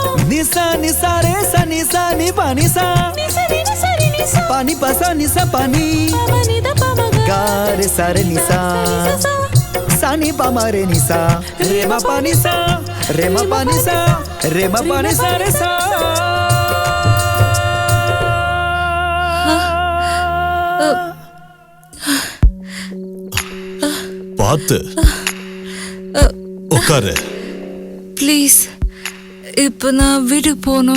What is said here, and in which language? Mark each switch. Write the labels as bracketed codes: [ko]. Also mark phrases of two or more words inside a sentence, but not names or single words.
[ta] nisa ni sare sa nisa ni pani sa, nisa ni sare nisa pani pa sa nisa pani, pa ni da pa ma ga re sare nisa, sa ni pa ma re nisa, re ma pani sa, re ma pani sa, re ma pani sa re sa. பார்த்து உட்காரு ப்ளீஸ். இப்ப நான் வீடு போகணும்.